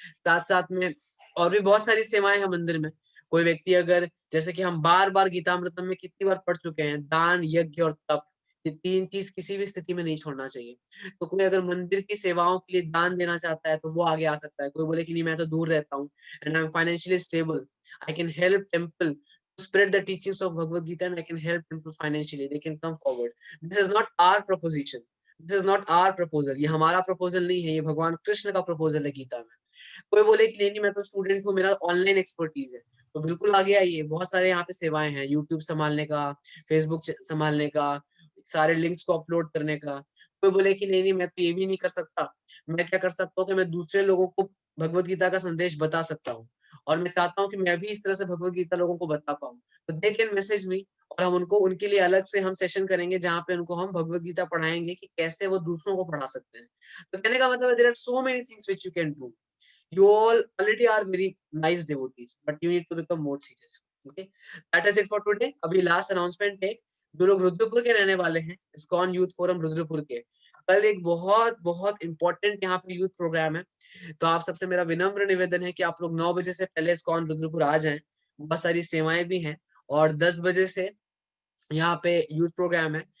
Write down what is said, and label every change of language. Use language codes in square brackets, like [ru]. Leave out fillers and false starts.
[hi] साथ साथ में और भी बहुत सारी सेवाएं हैं मंदिर में। कोई व्यक्ति अगर, जैसे कि हम बार बार गीतामृतम में कितनी बार पढ़ चुके हैं, दान, यज्ञ और तप, ये 3 चीज किसी भी स्थिति में नहीं छोड़ना चाहिए। तो कोई अगर मंदिर की सेवाओं के लिए दान देना चाहता है तो वो आगे आ सकता है। कोई बोले कि नहीं, मैं तो दूर रहता हूँ [en] And I am financially stable, I can help temple spread the teachings of Bhagavad Gita and I can help people financially, they can come forward. This is not our proposition, this is not our proposal, [hi] ये हमारा proposal नहीं है, ये भगवान कृष्ण का proposal है गीता में। कोई बोले कि नहीं मैं तो स्टूडेंट हूँ, मेरा ऑनलाइन एक्सपर्टीज है, तो बिल्कुल आगे आइए। बहुत सारे यहाँ पे सेवाएं हैं, यूट्यूब संभालने का, फेसबुक संभालने का, सारे लिंक्स को अपलोड करने का। कोई बोले कि नहीं नहीं मैं तो ये भी नहीं कर सकता, मैं क्या कर सकता हूँ कि मैं दूसरे लोगों को भगवत गीता का संदेश बता सकता हूँ, और मैं चाहता हूँ कि मैं भी इस तरह से भगवत गीता लोगों को बता पाऊँ। तो [en] they can message me, [hi] और हम उनको, उनके लिए अलग से हम सेशन करेंगे जहाँ पे उनको हम भगवत गीता पढ़ाएंगे कि कैसे वो दूसरों को पढ़ा सकते हैं। तो कहने का मतलब है [en] There are so many things which you can do. You all already are very nice devotees, but you need to become more serious. Okay, that is it for today. [hi] अभी लास्ट अनाउंसमेंट है, जो लोग रुद्रपुर के रहने वाले हैं, ISKCON youth forum Rudrapur के, कल एक बहुत बहुत इंपॉर्टेंट यहाँ पे यूथ प्रोग्राम है। तो आप सबसे मेरा विनम्र निवेदन है कि आप लोग 9 बजे से पहले इस्कॉन रुद्रपुर आ जाएं। बहुत सारी सेवाएं भी हैं, और 10 बजे से यहाँ पे यूथ प्रोग्राम है।